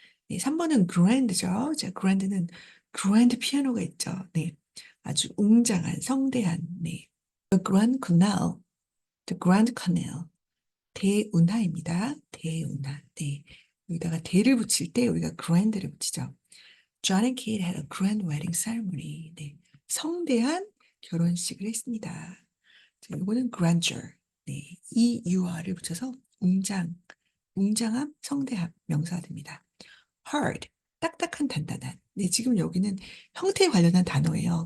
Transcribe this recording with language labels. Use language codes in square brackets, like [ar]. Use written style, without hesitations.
[ko] 네, 3번은 grand죠. 자, grand는 grand 피아노가 있죠. 네, 아주 웅장한, 성대한. 네, the grand canal, the grand canal. 대운하입니다. 대운하. 네, 여기다가 대를 붙일 때 우리가 grand를 붙이죠. [en] John and Kate had a grand wedding ceremony. [ko] 네, 성대한 결혼식을 했습니다. 자, 이거는 grandeur. 네, EUR을 붙여서 웅장함, 성대함 명사가 됩니다. hard, 딱딱한, 단단한. 네, 지금 여기는 형태에 관련한 단어예요.